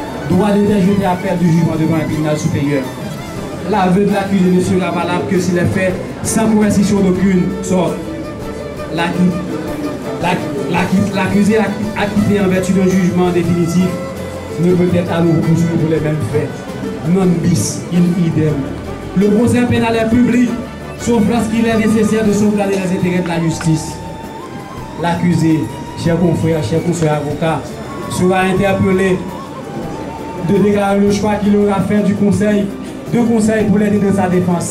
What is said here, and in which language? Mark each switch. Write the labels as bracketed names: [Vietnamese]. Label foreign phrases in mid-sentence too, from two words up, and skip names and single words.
[French] Droit d'interjeter appel du jugement devant un tribunal supérieur. l'aveu de l'accusé ne sera valable que s'il est fait sans coercition d'aucune sorte. L'accusé acquitté en vertu d'un jugement définitif ne peut être à nouveau poursuivi pour les mêmes faits. [Latin] Non bis in idem. [French] Le procès pénal est public, sauf lorsqu'il est nécessaire de sauvegarder les intérêts de la justice. L'accusé, chers confrères, chers consoeurs avocats, sera interpellé de déclarer le choix qu'il aura fait du conseil pour l'aider dans sa défense.